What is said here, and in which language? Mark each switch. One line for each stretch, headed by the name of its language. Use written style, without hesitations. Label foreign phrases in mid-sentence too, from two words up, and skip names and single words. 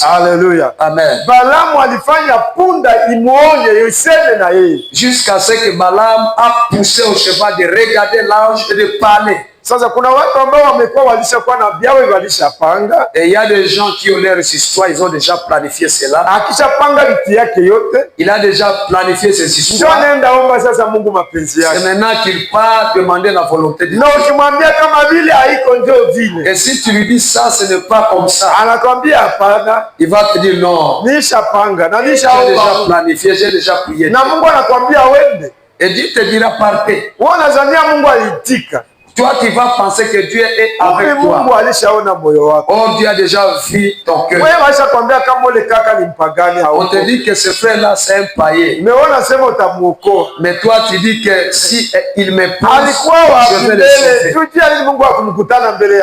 French: Alléluia. Amen. Jusqu'à ce que Balaam a poussé au cheval de regarder l'ange et de parler.
Swahili: Sasa kuna watu ambao wamekuwa walishakuwa na biawe walishapanga.
French: Et il y a des gens qui ont leur histoires, ils ont déjà planifié cela.
Swahili: Akishapanga vitu yake yote,
French: il a déjà planifié ses histoires.
Swahili: Nenda omba sasa Mungu mapenzi yake.
French: C'est maintenant qu'il part demander la volonté de Dieu.
Swahili: Na ukimwambia kama vile haiko ndio vile.
French: Et si tu lui dis ça, ce n'est pas comme ça.
Swahili: Anakwambia hapana.
French: Il va te dire non.
Swahili: Nishapanga na nishaomba.
French: J'ai déjà planifié, j'ai déjà prié.
Swahili: Na Mungu anakwambia wende.
French: Et Dieu te dira partez.
Swahili: Unazania Mungu alitika.
French: Toi, tu vas penser que Dieu est avec toi. Or, Dieu a déjà vu ton cœur. On te dit que ce frère-là, c'est un païen. Mais toi, tu dis que si il me pousse, je vais le sauver.